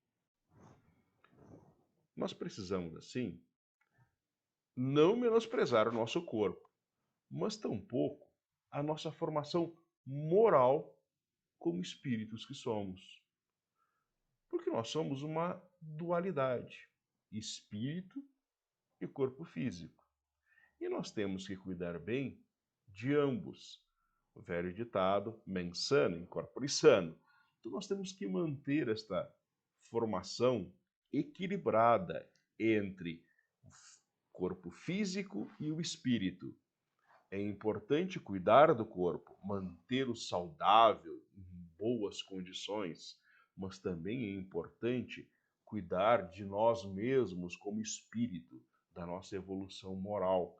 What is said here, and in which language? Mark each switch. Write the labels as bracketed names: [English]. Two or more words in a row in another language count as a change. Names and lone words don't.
[Portuguese] Nós precisamos, assim, não menosprezar o nosso corpo, mas tampouco a nossa formação moral como espíritos que somos. Porque nós somos uma dualidade, espírito e corpo físico. E nós temos que cuidar bem de ambos. O velho ditado, [Latin] mens sana in corpore sano. [Portuguese] Então nós temos que manter esta formação equilibrada entre o corpo físico e o espírito. É importante cuidar do corpo, mantê-lo saudável, em boas condições, mas também é importante cuidar de nós mesmos como espírito, da nossa evolução moral.